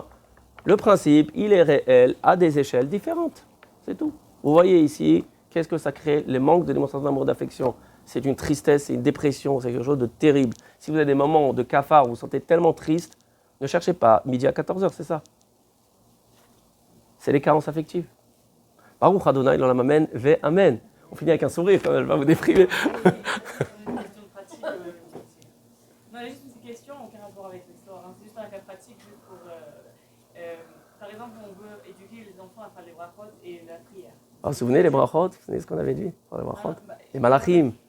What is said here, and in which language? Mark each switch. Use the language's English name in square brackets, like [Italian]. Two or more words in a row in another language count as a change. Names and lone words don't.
[French] Le principe, il est réel à des échelles différentes. C'est tout. Vous voyez ici, qu'est-ce que ça crée? Les manques de démonstration d'amour, d'affection. C'est une tristesse, c'est une dépression, c'est quelque chose de terrible. Si vous avez des moments de cafard où vous vous sentez tellement triste, ne cherchez pas midi à 14h, c'est ça. C'est les carences affectives. [Hebrew] ברוך ה' לעולם אמן ואמן. [French] On finit avec un sourire, quand même, je vais vous déprimer. Une question pratique. Non, juste une question, aucun rapport avec l'histoire. Hein. C'est juste un cas pratique, juste pour. Par exemple, on veut éduquer les enfants à faire les brachot et la prière. Ah, vous vous souvenez les brachot? Vous vous souvenez ce qu'on avait dit? Les brachot, les malachim.